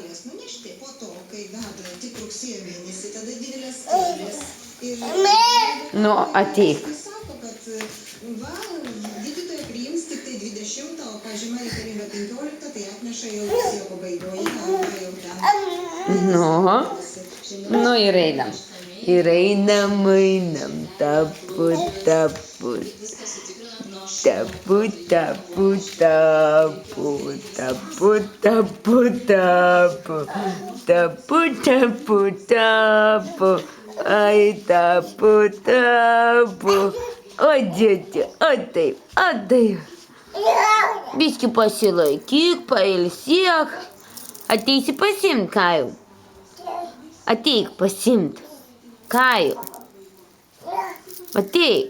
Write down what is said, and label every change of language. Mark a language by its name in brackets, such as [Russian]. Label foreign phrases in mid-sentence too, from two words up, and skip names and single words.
[Lithuanian] Nu, ateik. Gydytoja priims tik tai 20, o pažyma reikalinga 15, tai atneša jau rugsėjo pabaigoje, arba jau ten. Nu, ir einam. Ir einam, tapu, tapu. Tapu, tapu, tapu. Tapu, tapu, tapu. Tapu, tapu, tapu. Ai, tapu, tapu. O, dėti, o taip. Biški pasilaikyk, pailsėk. Ateisi pasimt, Kajau. Ateik pasimt. Kajau. Ateik.